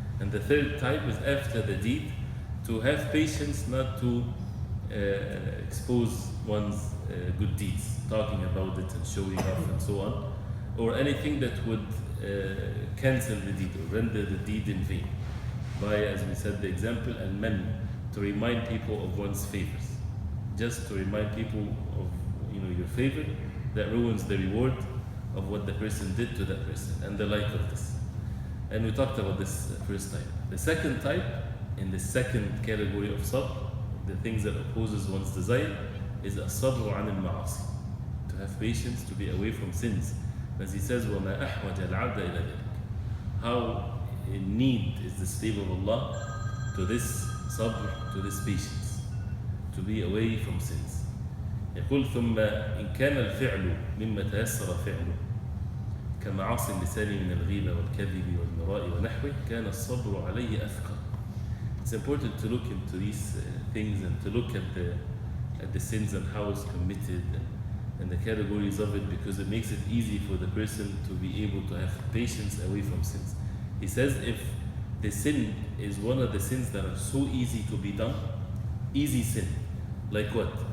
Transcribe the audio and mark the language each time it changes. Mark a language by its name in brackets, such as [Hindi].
[English] And the third type is after the deed, to have patience, not to expose one's good deeds, talking about it and showing off and so on, or anything that would cancel the deed or render the deed in vain, by, as we said, the example, and men, to remind people of one's favors, just to remind people of your favor, that ruins the reward of what the person did to that person, and the like of this. And we talked about this first type. The second type, in the second category of sabr, the things that opposes one's desire is [Arabic] الصبر عن المعاصي. [English] To have patience, to be away from sins. As he says, [Arabic] وَمَا أَحْوَجَ الْعَبْدَ إِلَى ذَلِكَ. [English] How in need is the slave of Allah to this sabr, to this patience, to be away from sins. [Arabic] يقول ثم إن كان الفعل مما تيسر فعله كمعاصي اللسان من الغيبة والكذب والمراء ونحوه كان الصبر عليه أثقل. [English] It's important to look into these things and to look at the sins and how it's committed and the categories of it, because it makes it easy for the person to be able to have patience away from sins. He says if the sin is one of the sins that are so easy to be done, easy sin, like what?